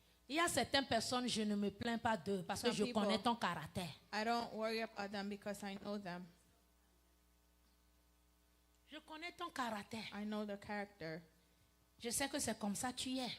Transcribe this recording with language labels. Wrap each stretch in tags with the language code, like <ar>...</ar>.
<fr>Il y a certaines personnes, je ne me plains pas d'eux parce que</fr> <en>Some</en> <fr>je</fr> <en>people-</en> <fr>connais ton caractère.</fr> <en>I don't worry about them because I know them.</en> <fr>Je connais ton caractère.</fr> <en>I know the character.</en> <fr>Je sais que c'est comme ça que tu es.</fr>